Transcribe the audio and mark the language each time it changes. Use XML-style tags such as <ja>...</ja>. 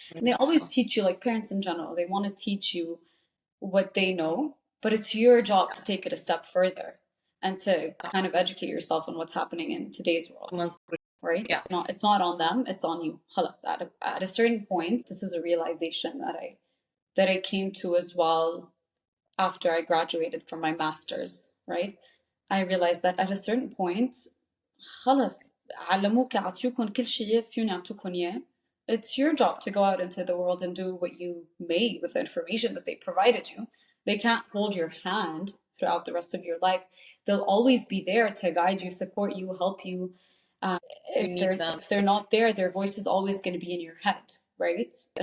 <en>And they always teach you, like parents in general, they want to teach you what they know, but it's your job to take it a step further and to kind of educate yourself on what's happening in today's world, right? Yeah. It's not on them, it's on you.</en> <ar>خلاص,</ar> <en>at a certain point, this is a realization that I came to as well after I graduated from my master's, right? I realized that at a certain point,</en> <ar>خلص علموك عطيوكم كل شيء فيهم يعطوكم إياه.</ar> <en>It's your job to go out into the world and do what you may with the information that they provided you. They can't hold your hand throughout the rest of your life. They'll always be there to guide you, support you, help you. You need them. If they're not there, their voice is always going to be in your head, right?</en>